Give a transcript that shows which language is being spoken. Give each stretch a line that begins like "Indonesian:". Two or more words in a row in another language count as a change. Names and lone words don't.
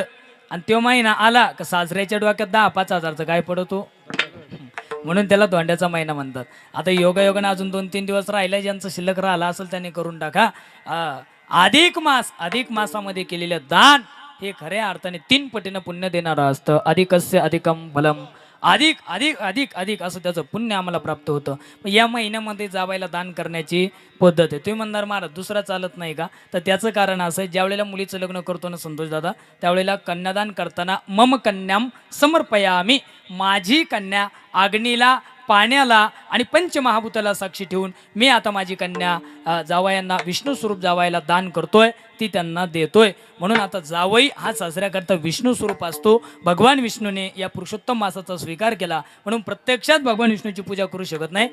Marathi: आणि तो महिना आला का साजऱ्याच्या डोक्यात 10-5 हजारचं काय पडतो म्हणून त्याला दोंड्याचा महिना म्हणतात. आता योगायोगाने अजून 2-3 दिवस राहिला ज्यांचं शिल्लक राहिला असेल त्यांनी करून टाका. अधिक मासामध्ये केलेलं दान हे खऱ्या अर्थाने 3 पटीनं पुण्य देणारं असतं.
Sanskrit: अधिकस्य अधिकम फलम.
Marathi: अधिक अधिक अधिक अधिक असं त्याचं पुण्य आम्हाला प्राप्त होतं. या महिन्यामध्ये जावायला दान करण्याची पद्धत आहे. तुम्ही म्हणणार महाराज दुसरा चालत नाही का. तर त्याचं कारण असं आहे ज्या वेळेला मुलीचं लग्न करतो ना संतोष दादा त्यावेळेला कन्यादान करताना
Sanskrit: मम कन्याम समर्पयामी
Marathi: माझी कन्या अग्नीला पाण्याला आणि पंचमहाभूताला साक्षी ठेवून मी आता माझी कन्या जावयांना विष्णू स्वरूप जावायला दान करतोय ती त्यांना देतोय. म्हणून आता जावई हा साजऱ्याकरता विष्णू स्वरूप असतो. भगवान विष्णूने या पुरुषोत्तम मासाचा स्वीकार केला म्हणून प्रत्यक्षात भगवान विष्णूची पूजा करू शकत नाही.